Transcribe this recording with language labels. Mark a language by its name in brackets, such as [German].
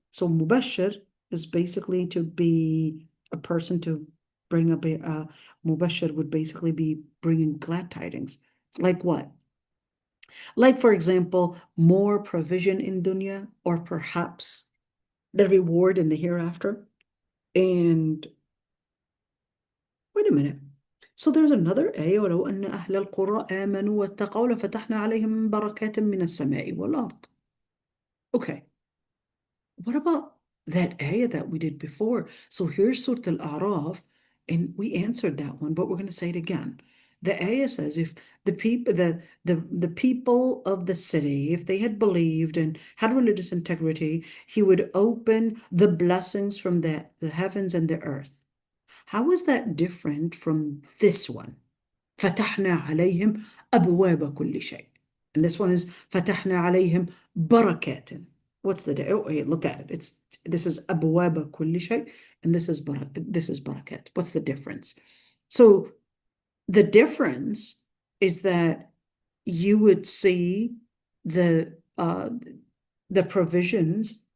[English] So mubashir is basically to be a person to bring mubashir would basically be bringing glad tidings. Like what? Like, for example, more provision in dunya, or perhaps the reward in the hereafter. And wait a minute. [Arabic] So there's another ayah, وَلَوْ أَنَّ أَهْلَ الْقُرَىٰ آمَنُوا وَاتَّقَوْا لَفَتَحْنَا عَلَيْهِمْ بَرَكَاتٍ مِّنَ السَّمَاءِ وَالْأَرْضِ. [English] Okay. What about that ayah that we did before? So here's Surah Al-A'raf, and we answered that one, but we're going to say it again. The ayah says if the people of the city, if they had believed and had religious integrity, he would open the blessings from the heavens and the earth. How is that different from this one? [Arabic] فتحنا عليهم أبواب كل شيء. [English] And this one is [Arabic] فتحنا عليهم بركات. [English] What's the day? Oh, hey, look at it. This is [Arabic] أبواب كل شيء, [English] and this is barakat. What's the difference? So the difference is that you would see the provisions.